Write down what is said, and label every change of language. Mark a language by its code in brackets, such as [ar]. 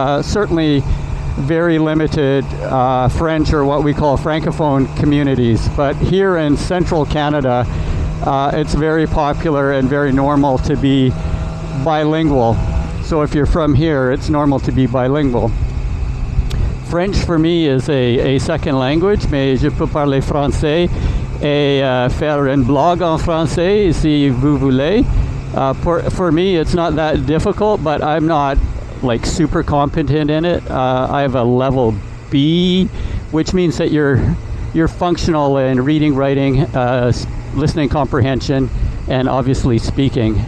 [en] Certainly very limited French, or what we call Francophone communities, but here in central Canada it's very popular and very normal to be bilingual. So if you're from here, it's normal to be bilingual. French for me is a second language, [fr] mais je peux parler français et faire un blog en français si vous voulez. [en] For me, it's not that difficult, but I'm not like super competent in it. I have a level B, which means that you're functional in reading, writing, listening comprehension, and obviously speaking.